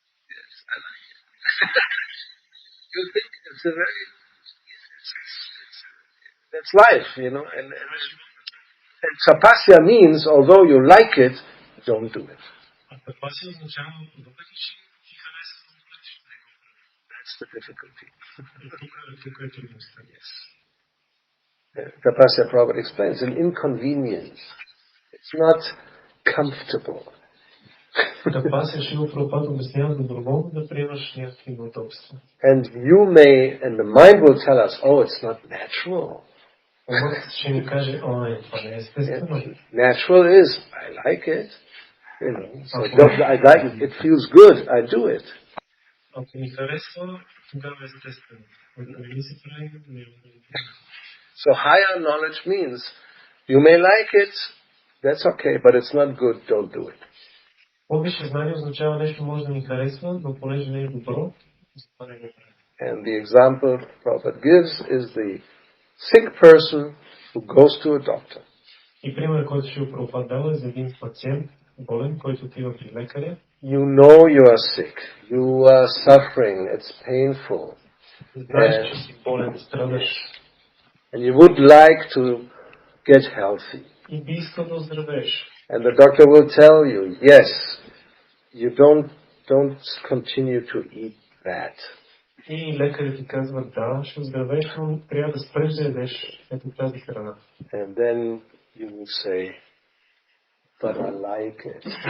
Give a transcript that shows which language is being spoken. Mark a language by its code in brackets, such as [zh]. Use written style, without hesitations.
[en] Yes, I like it. You think it's a very, that's life, you know, and tapasya means, although you like it, don't do it. [bg] Тапасия означава, въпреки че ти хареса, но бъдеш в него. [en] That's the difficulty. [bg] Тук е трудността. [en] Yes. Tapasya Prabhupada explains an inconvenience. It's not comfortable. [bg] Тапасия Шрила Прабхупада обяснява доброволно да приемаш някакви неудобства. [en] And you may, and the mind will tell us, oh, it's not natural. [bg] Умът ще ни каже, това не е естествено. [en] Natural is, I like it. You know, so I like it. It feels good. I do it. [bg] Ако ни харесва, тогава е естествено. Ако не се прави, не е. [en] So higher knowledge means you may like it, that's okay, but it's not good, don't do it. [bg] По-висше знание означава нещо може да ни харесва, но понеже не е добро, затова не го прави. [en] And the example Prabhupada gives is the sick person who goes to a doctor. [bg] И пример, който Шрила Прабхупада дава е за един пациент, болен, който отива при лекаря. [en] You know you are sick. You are suffering. It's painful. [bg] Знаеш, че си болен, страдаш. [en] And you would like to get healthy. [bg] И би искал да оздравееш. [en] And the doctor will tell you, yes, you don't continue to eat that. [bg] И лекарят ти казва, да, ще оздравееш, но трябва да спреш да ядеш ето тази храна. [en] And then you will say, but I like it.